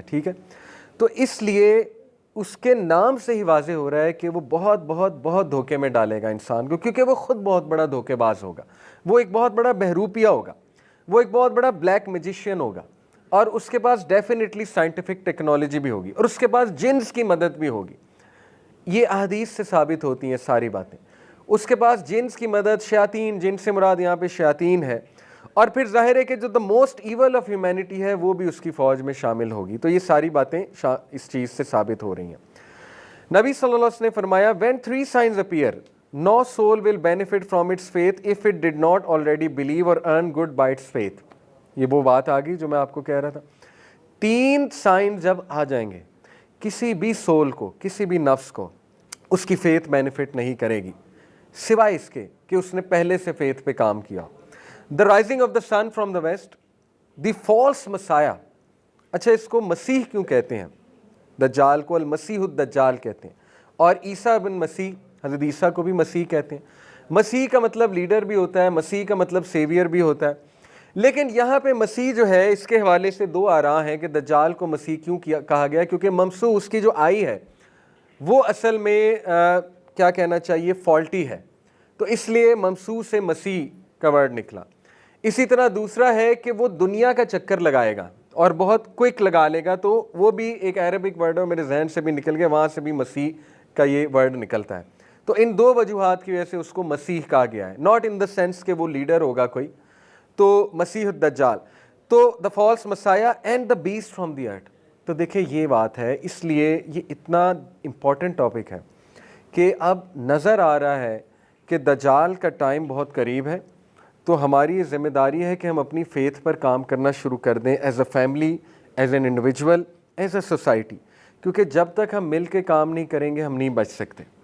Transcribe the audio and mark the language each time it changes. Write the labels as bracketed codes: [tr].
[ur] ٹھیک ہے، تو اس لیے اس کے نام سے ہی واضح ہو رہا ہے کہ وہ بہت بہت بہت دھوکے میں ڈالے گا انسان کو، کیونکہ وہ خود بہت بڑا دھوکے باز ہوگا، وہ ایک بہت بڑا بہروپیہ ہوگا، وہ ایک بہت بڑا بلیک میجیشین ہوگا، اور اس کے پاس ڈیفینیٹلی سائنٹیفک ٹیکنالوجی بھی ہوگی، اور اس کے پاس جنس کی مدد بھی ہوگی. یہ احادیث سے ثابت ہوتی ہیں ساری باتیں. اس کے پاس جنس کی مدد، شیاطین، جن سے مراد یہاں پہ شیاطین ہے، اور پھر ظاہر ہے کہ جو [en] the most evil of humanity [ur] ہے وہ بھی اس کی فوج میں شامل ہوگی. تو یہ ساری باتیں اس چیز سے ثابت ہو رہی ہیں. نبی صلی اللہ علیہ وسلم نے فرمایا [en] when 3 signs appear no soul will benefit from its faith if it did not already believe or earn good by its faith. [ur] یہ وہ بات آ گئی جو میں آپ کو کہہ رہا تھا. 3 سائن جب آ جائیں گے، کسی بھی سول کو، کسی بھی نفس کو اس کی فیتھ بینیفٹ نہیں کرے گی سوائے اس کے کہ اس نے پہلے سے فیتھ پہ کام کیا. [en] The rising of the sun from the west, the false messiah. [ur] اچھا اس کو مسیح کیوں کہتے ہیں؟ دجال کو المسیح الدجال کہتے ہیں، اور عیسیٰ بن مسیح، حضرت عیسیٰ کو بھی مسیح کہتے ہیں. مسیح کا مطلب لیڈر بھی ہوتا ہے، مسیح کا مطلب سیویئر بھی ہوتا ہے. لیکن یہاں پہ مسیح جو ہے اس کے حوالے سے 2 آراء ہیں کہ دجال کو مسیح کیوں کہا گیا، کیونکہ ممسوح اس کی جو آئی ہے وہ اصل میں کیا کہنا چاہیے، فالٹی ہے، تو اس لیے ممسوح سے مسیح کا ورڈ نکلا. اسی طرح دوسرا ہے کہ وہ دنیا کا چکر لگائے گا اور بہت کوئک لگا لے گا، تو وہ بھی ایک عربک ورڈ ہے، میرے ذہن سے بھی نکل گیا، وہاں سے بھی مسیح کا یہ ورڈ نکلتا ہے. تو ان 2 وجوہات کی وجہ سے اس کو مسیح کہا گیا ہے، [en] not in the sense [ur] کہ وہ لیڈر ہوگا کوئی. [en] تو مسیح الدجال، تو the false messiah and the beast from the earth. [ur] تو دیکھیں یہ بات ہے، اس لیے یہ اتنا امپورٹنٹ ٹاپک ہے کہ اب نظر آ رہا ہے کہ دجال کا ٹائم بہت قریب ہے. تو ہماری یہ ذمہ داری ہے کہ ہم اپنی فیتھ پر کام کرنا شروع کر دیں، [en] as a family, as an individual, as a society, [ur] کیونکہ جب تک ہم مل کے کام نہیں کریں گے ہم نہیں بچ سکتے.